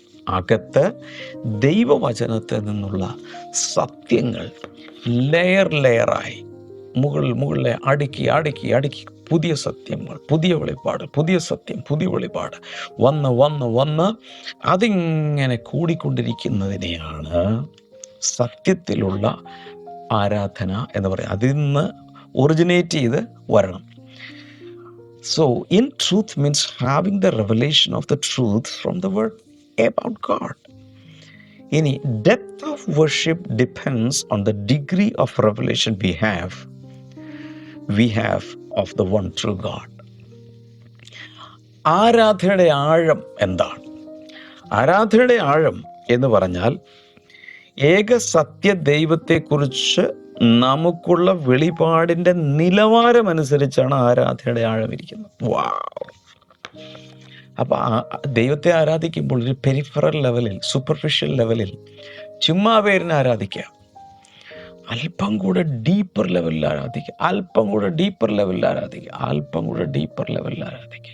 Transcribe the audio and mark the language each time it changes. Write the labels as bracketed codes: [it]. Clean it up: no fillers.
[ml] അകത്ത് ദൈവവചനത്തിൽ നിന്നുള്ള സത്യങ്ങൾ ലെയറായി മുകളിലെ അടുക്കി പുതിയ സത്യങ്ങൾ, പുതിയ വെളിപ്പാട്, പുതിയ സത്യം, പുതിയ വെളിപ്പാട് വന്ന് അതിങ്ങനെ കൂടിക്കൊണ്ടിരിക്കുന്നതിനെയാണ് സത്യത്തിലുള്ള ആരാധന എന്ന് പറയുന്നത്. അതിൽ നിന്ന് ഒറിജിനേറ്റ് ചെയ്ത് വരണം. [en] So, in truth means having the revelation of the truth from the word about God. Any depth of worship depends on the degree of revelation we have of the one true God. [ml] ആരാധനയുടെ ആഴം എന്താണ്? ആരാധനയുടെ ആഴം എന്ന് പറഞ്ഞാൽ ഏക സത്യ ദൈവത്തെക്കുറിച്ച് നമുക്കുള്ള വെളിപാടിൻ്റെ നിലവാരമനുസരിച്ചാണ് ആരാധനയുടെ ആഴം ഇരിക്കുന്നത്. വാവ്! അപ്പം ദൈവത്തെ ആരാധിക്കുമ്പോൾ ഒരു പെരിഫറൽ ലെവലിൽ, സൂപ്പർഫിഷ്യൽ ലെവലിൽ ചുമ്മാ പേരിനെ ആരാധിക്കുക, അല്പം കൂടെ ഡീപ്പർ ലെവലിൽ ആരാധിക്കുക, അല്പം കൂടെ ഡീപ്പർ ലെവലിൽ ആരാധിക്കുക, അല്പം കൂടെ ഡീപ്പർ ലെവലിൽ ആരാധിക്കുക.